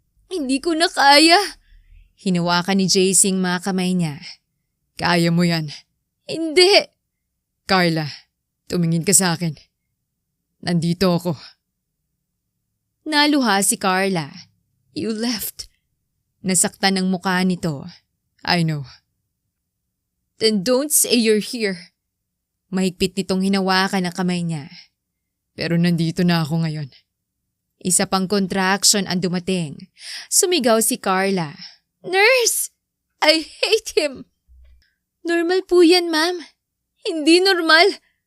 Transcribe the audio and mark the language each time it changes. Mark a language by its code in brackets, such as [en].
[tl] Hindi ko na kaya. Hinawakan ni JC ang mga kamay niya. Kaya mo yan. Hindi. Carla, tumingin ka sa akin. Nandito ako. Naluha si Carla. [en] You left. [tl] Nasaktan ang mukha nito. [en] I know. Then don't say you're here. [tl] Mahigpit nitong hinawakan ang kamay niya. Pero nandito na ako ngayon. Isa pang contraction ang dumating. Sumigaw si Carla. Nurse! [en] I hate him! [tl] Normal po yan, ma'am. Hindi normal.